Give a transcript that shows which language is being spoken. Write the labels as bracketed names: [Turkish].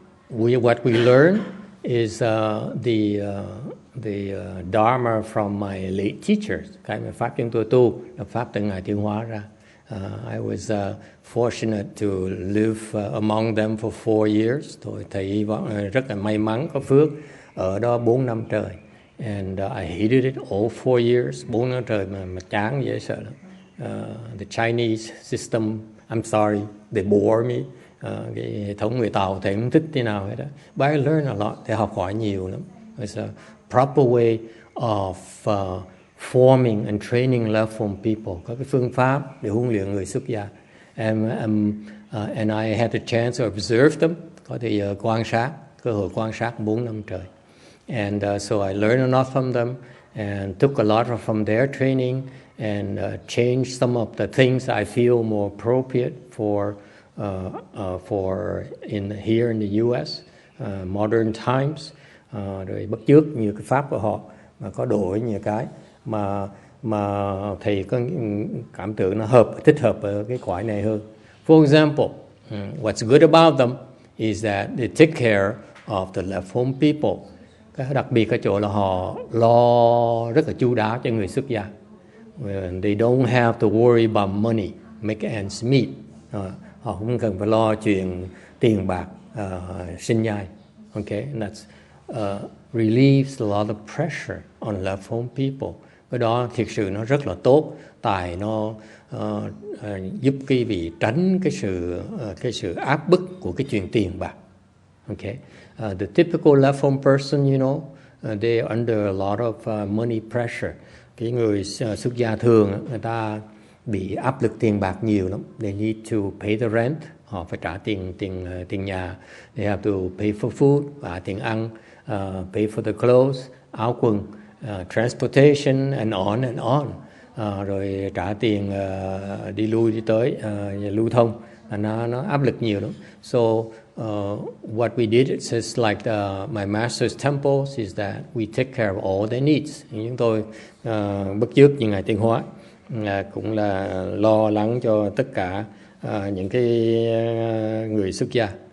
[English] What we learn is the Dharma from my late teachers. [Vietnamese] Cái mà pháp chúng tôi tu là pháp từ ngài Tiến Hóa ra. [English] I was fortunate to live among them for 4 years. [Vietnamese] Tôi thấy rất là may mắn có phước ở đó 4 năm trời. [English] And I hated it all 4 years. [Vietnamese] 4 năm trời mà chán dễ sợ lắm. [English] The Chinese system, I'm sorry, they bore me. [Vietnamese] Cái hệ thống người Tàu thì không thích thế nào hết đó. [English] But I learned a lot. They [Vietnamese] học hỏi nhiều lắm. [English] It's a proper way of forming and training left home people. [Vietnamese] Có cái phương pháp để huấn luyện người xuất gia. [English] And I had the chance to observe them. [Vietnamese] Có thể quan sát, cơ hội quan sát 4 năm trời. [English] And so I learned a lot from them and took a lot from their training and changed some of the things I feel more appropriate for here in the U.S. Modern times. [Vietnamese] Rồi bắt chước nhiều cái pháp của họ mà có đổi nhiều cái mà thầy có cảm tưởng nó thích hợp ở cái cõi này hơn. [English] For example, what's good about them is that they take care of the left home people. [Vietnamese] Cái đặc biệt ở chỗ là họ lo rất là chu đáo cho người xuất gia. [English] They don't have to worry about money, make ends meet. [Vietnamese] Họ không cần phải lo chuyện tiền bạc, sinh nhai. [English] Okay, and that's relieves a lot of pressure on left home people. [Vietnamese] Cái đó thực sự nó rất là tốt, tại nó giúp quý vị tránh cái sự áp bức của cái chuyện tiền bạc. [English] Okay, the typical left home person, they are under a lot of money pressure. [Vietnamese] Cái người xuất gia thường người ta bị áp lực tiền bạc nhiều lắm. [English] They need to pay the rent, [Vietnamese] họ phải trả tiền nhà. [English] They have to pay for food, [Vietnamese] trả tiền ăn, [English] pay for the clothes, [Vietnamese] áo quần, [English] transportation and on. [Vietnamese] Rồi trả tiền đi lui đi tới, lưu thông. Nó áp lực nhiều lắm. [English] So what we did is like my master's temples is that we take care of all their needs. [Vietnamese] Chúng tôi bất chước như ngài Tiến Hóa cũng là lo lắng cho tất cả những cái người xuất gia.